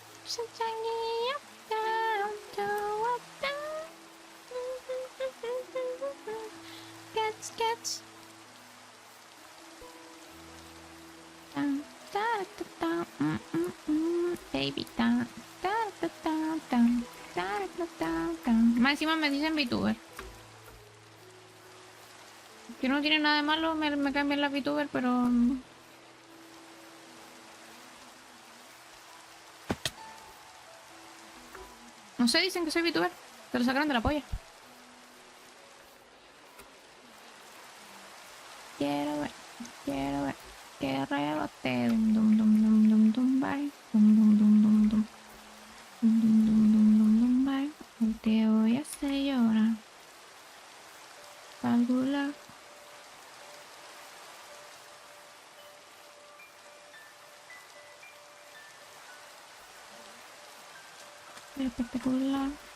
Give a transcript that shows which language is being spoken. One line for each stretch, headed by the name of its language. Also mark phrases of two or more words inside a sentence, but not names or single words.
English: Catch, catch.
Spanish: Baby, más encima me dicen VTuber. Que no tiene nada de malo, me cambian la VTuber, pero... No sé, dicen que soy VTuber. Te lo sacaron de la polla. Quiero ver que rebote. Dum dum dum dum dum dum bye. Dum dum dum dum dum. Dum dum dum dum dum dum bye. Hoy te voy a hacer llorar. Calcula. Espectacular.